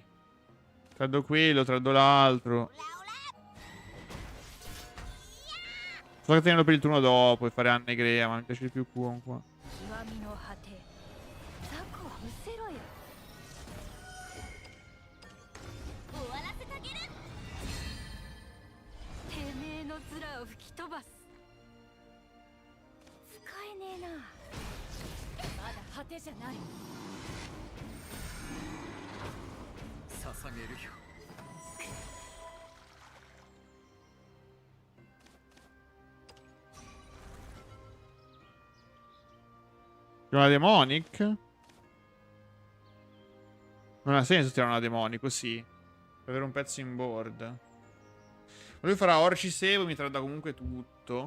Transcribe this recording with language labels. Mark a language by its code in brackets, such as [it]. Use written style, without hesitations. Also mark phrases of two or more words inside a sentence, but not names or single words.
[it] Trado quello, trado l'altro. So che tenerlo per il turno dopo e fare Anne Grea, ma mi piace di più Kuon qua. [ja] 極みの果て雑魚を失せろよ終わらせてあげるてめえの面を吹き飛ばす使えねえなまだ果てじゃない捧げるよ [it] C'è una Demonic? Non ha senso tirare una Demonic così. Per avere un pezzo in board. Lui farà Orcis Evo, mi trada comunque tutto.